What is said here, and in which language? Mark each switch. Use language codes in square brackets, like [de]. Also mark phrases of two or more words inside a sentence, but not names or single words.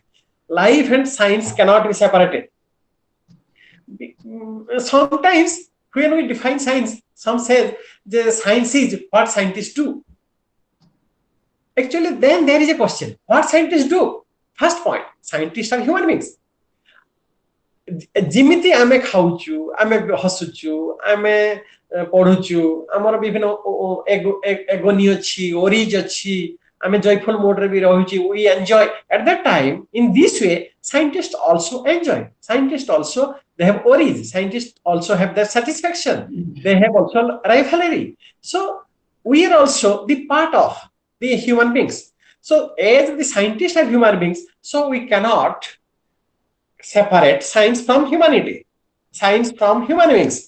[en] Life and science cannot be separated. Sometimes when we define science, some say the science is what scientists do. Actually, then there is a question: what scientists do? First point: scientists are human beings. [or] ଯେମିତି ଆମେ ଖାଉଛୁ, ଆମେ ହସୁଛୁ, ଆମେ ପଢୁଛୁ, ଆମର ବିଭିନ୍ନ ଏଗୋନି ଅଛି, ଓରିଜ ଅଛି, ଆମେ [en] joyful mode [or] ବି ରହୁଛି, [en] we enjoy. At that time, in this way, scientists also enjoy. Scientists also, they have oris. Scientists also have their satisfaction. They have also rivalry. So we are also the part of the human beings. So as the scientists are human beings, so we cannot separate science from humanity, science from human beings.